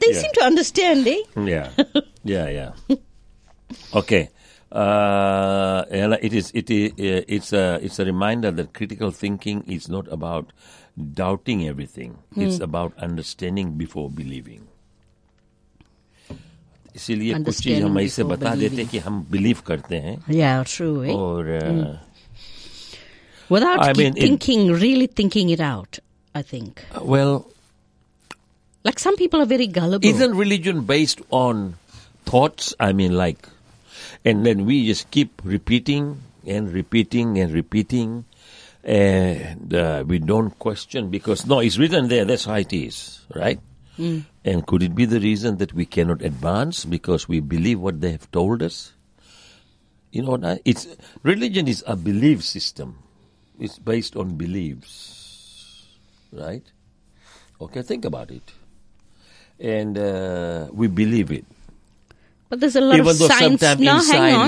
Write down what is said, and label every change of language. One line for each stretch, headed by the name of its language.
English: They seem to understand, eh? Yeah. Okay. It's a reminder that critical thinking is not about doubting everything. Mm. It's about understanding before believing.
Hindi: इसीलिए कुछ चीज हम ऐसे बता देते हैं कि हम बिलीव करते हैं या ट्रू है और
English: Without thinking really thinking it out I think well like some people are very gullible isn't religion based on thoughts I mean like and then we just keep repeating and repeating and repeating and we don't question because no it's written there that's how it is right And could it be the reason that we cannot advance because we believe what they have told us? You know, it's religion is a belief system. It's based on beliefs, right? Okay, think about it. And we believe it. But there's a lot Even of science. No, inside, hang on.